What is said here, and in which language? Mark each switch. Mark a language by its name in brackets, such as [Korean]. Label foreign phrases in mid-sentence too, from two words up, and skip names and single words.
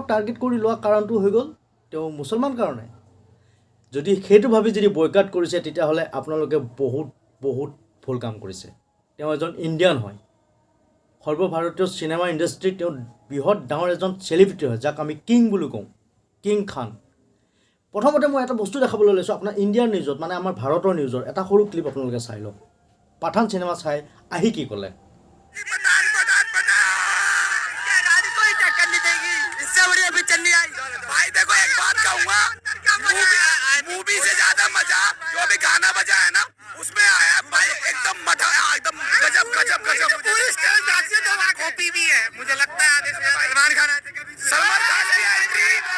[Assamese] টাৰ্গেট কৰি লোৱা কাৰণটো হৈ গ'ল তেওঁ মুছলমান কাৰণে যদি সেইটো ভাবি যদি বয়কাট কৰিছে তেতিয়াহ'লে আপোনালোকে বহুত ভুল কাম কৰিছে তেওঁ এজন ইণ্ডিয়ান হয় সৰ্বভাৰতীয় [English] cinema industry [Assamese] তেওঁ বৃহৎ ডাঙৰ এজন চেলিব্ৰিটি হয় যাক আমি কিং বুলি কওঁ কিং খান প্ৰথমতে মই এটা বস্তু দেখাবলৈ লৈছোঁ আপোনাৰ [English] Indian news [Assamese] মানে আমাৰ ভাৰতৰ নিউজৰ এটা সৰু ক্লিপ আপোনালোকে চাই লওক পাঠান চিনেমা চাই আহি কি ক'লে [Hindi] मूवी से ज्यादा मजा जो अभी गाना बजा है ना उसमें आया भाई एकदम मठा एकदम गजब गजब गजब पूरी [English] style copy [Hindi] भी है मुझे लगता है सलमान खान की एंट्री